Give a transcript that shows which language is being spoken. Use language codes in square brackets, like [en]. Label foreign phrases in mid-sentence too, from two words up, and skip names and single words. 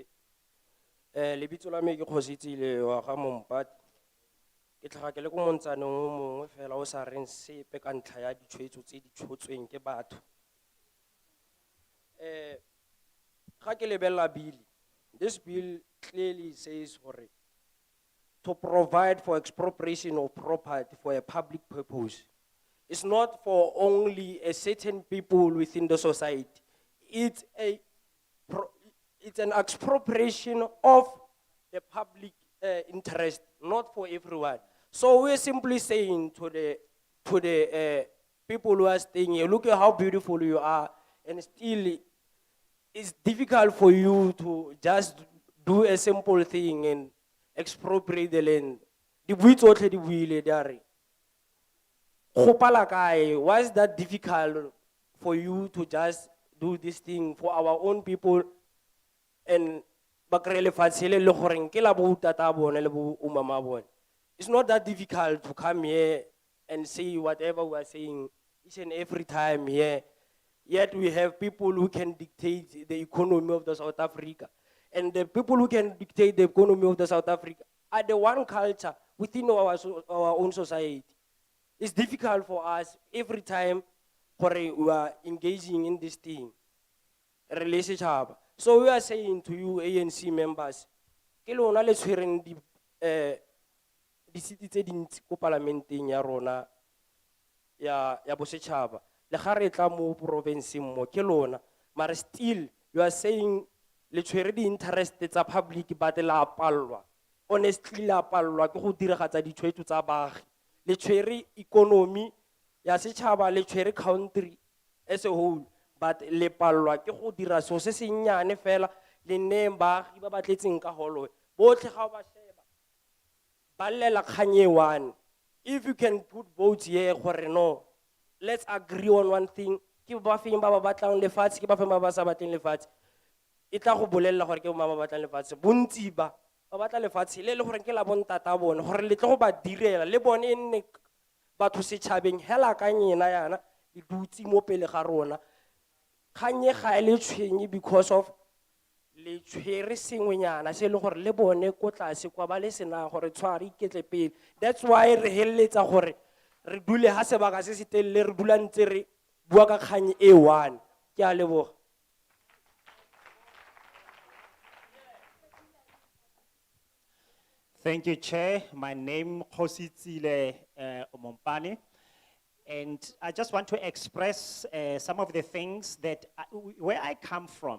[tn] Lebitso la me ke Kgositsile wa ga Mompati. Ke tlhaga ke le ko montsaneng o mongwe fela o sa reng sepe ka ntlha ya ditshwetso tse di tshotsweng ke batho. Ga ke lebelela [en] bill, this bill clearly says to provide for expropriation of property for a public purpose. It's not for only a certain people within the society. It's an expropriation of the public interest, not for everyone. So we're simply saying to the people who are staying here, look at how beautiful you are, and still it's difficult for you to just do a simple thing and expropriate the land. [tn] The buits tsotlhe di buile di a re, go pala kae? [en] Why is that difficult for you to just do this thing for our own people and [tn] ba kry lefatshe le le goreng ke la bo tata bone le bo umama bone? [en] It's not that difficult to come here and say whatever we are saying each and every time here. Yet we have people who can dictate the economy of the South Africa. And the people who can dictate the economy of the South Africa are the one culture within our own society. It's difficult for us every time we are engaging in this thing, relationship. So we are saying to you ANC members, [tn] ke lona le tshwereng di seat tse dintsi ko parlamenteng ya rona ya bosetšhaba. Le ga re tla mo provinceng mo ke lona, mara [en] still you are saying [tn] le tshwere di interest tsa public but la palwa. Honestly la palwa ke go diragatsa ditshwetso tsa baagi. Le tshwere economy ya setšhaba, le tshwere [en] country as a whole, [tn] but le palwa ke go dira so se senyane fela le neng baagi ba batletseng ka holo. Botlhe ga ba sheba ba lela kganye one. [en] If you can put votes here gore no, let's agree on one thing, [tn] ke ba feng ba ba batlang lefatshe, ke ba feng ba ba sa batleng lefatshe, e tla go bolella gore ke ba ba batlang lefatshe. Bontsi ba batla lefatshe le gore ke la bontata bone gore le tlo go ba direla le bone e nne batho setšhabeng hela ka nyena yana di dutse mo pele ga rona. Kganye ga le tshwenye [en] because of [tn] le tshwere sengwenyana se le gore le bone ko tlase kwa ba le sena gore tshware iketle pele. [en] That's why [tn] re helletsa gore re dule ha sebaka se se telele re dula ntse re bua ka kganye e one. Ke a leboga. [en] Thank you, Chair. My name is Khositsile Omompane. And I just want to express some of the things that, where I come from.